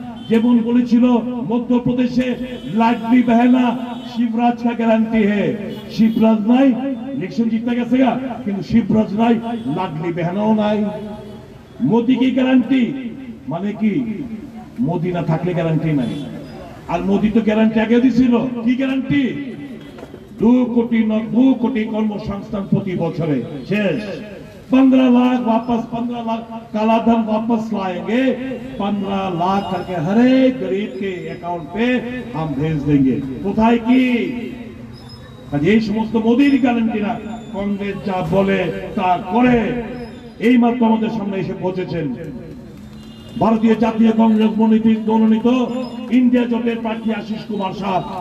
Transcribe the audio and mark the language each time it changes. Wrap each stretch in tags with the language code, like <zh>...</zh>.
<bn>যেমন বলেছিল মধ্যপ্রদেশে লাডলি বেহনা</bn> <hi>শিবরাজ কা গ্যারান্টি হে,</hi> <bn>শিবরাজ নাই, ইলেকশন জিততে গেছে গা, কিন্তু শিবরাজ নাই, লাডলি বেহনাও নাই। মোদি কি গ্যারান্টি মানে কি? মোদি না থাকলে গ্যারান্টি নাই। আর মোদি তো গ্যারান্টি আগে দিছিল, কি গ্যারান্টি? 2 কোটি কর্মসংস্থান প্রতি বছরে, শেষ।</bn> <hi>15 लाख वापस, 15 लाख काला धन वापस लाएंगे, 15 लाख करके हर एक गरीब के अकाउंट पे हम भेज देंगे।</hi> <bn>কোথায় কি? আজ এই সমস্ত মোদির গ্যারান্টি না, কংগ্রেস যা বলে তা করে। এই মাত্র আমাদের সামনে এসে পৌঁছেছেন ভারতীয় জাতীয় কংগ্রেস মনোনীত ইন্ডিয়া জোটের প্রার্থী আশিস কুমার শাহ।</bn>